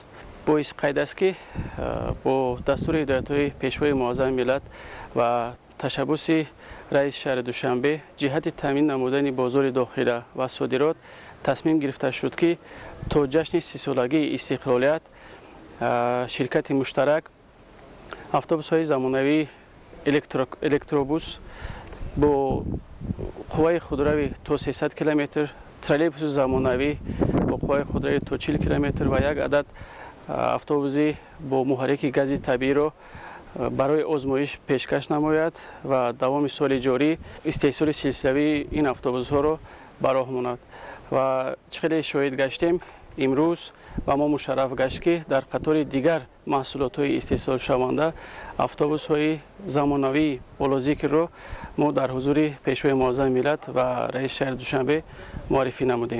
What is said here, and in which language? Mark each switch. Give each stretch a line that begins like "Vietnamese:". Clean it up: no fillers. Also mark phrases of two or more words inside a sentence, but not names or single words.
Tajik: боис қайд аст ки бо дастури ҳидоятҳои пешвои муаззами миллат ва ташаббуси раиси шаҳри Душанбе ҷиҳати таъмин намудани бозори дохила ва содирот тасмим гирифта шуд ки то ҷашни 30-солагии истиқлолият ширкати муштарак автобусҳои замонавии электробус бо қувваи худрави то 300 км, троллейбуси замонавӣ бо
Persian: راهپای خودروی تا 40 کیلومتر و یک عدد
Tajik: автобуси бо муҳаррики гази табииро барои озмоиш пешкаш намояд ва давоми соли ҷорӣ истеҳсоли силсилавии ин автобусҳоро ба роҳ монад. Ва чӣ хеле шоҳид гаштем имрӯз ва мо мушарраф гашт ки дар қатори дигар маҳсулотҳои истеҳсолшаванда автобусҳои замонавии болозикрро мо дар ҳузури пешвои муаззами миллат ва раиси шаҳри Душанбе муаррифӣ намудем.